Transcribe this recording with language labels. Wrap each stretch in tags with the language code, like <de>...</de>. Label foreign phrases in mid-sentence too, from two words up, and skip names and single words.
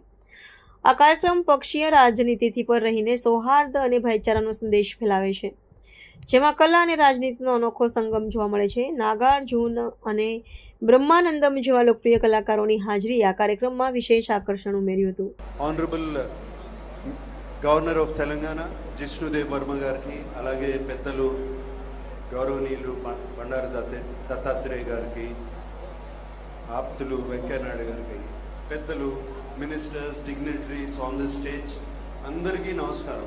<gu>આ કાર્યક્રમ પક્ષીય રાજનીતિથી પર રહીને સૌહાર્દ અને ભાઈચારાનો સંદેશ ફેલાવે છે, જેમાં કલા અને રાજનીતિનો અનોખો સંગમ જોવા મળે છે। નાગાર્જુન અને બ્રહ્માનંદમ જેવા લોકપ્રિય કલાકારોની હાજરી આ કાર્યક્રમમાં વિશેષ આકર્ષણ ઉમેર્યું હતું।</gu> <en>Honorable Governor of Telangana</en> <te>జిష్ణుదేవ్ వర్మ గారికి, అలాగే పెద్దలు గౌరవనీయులు బండారు దత్తాత్రేయ గారికి, ఆప్తులు వెంకయ్యనాయుడు గారికి, పెద్దలు</te> <en>ministers, dignitaries on the stage,</en> <te>అందరికీ నమస్కారం।</te>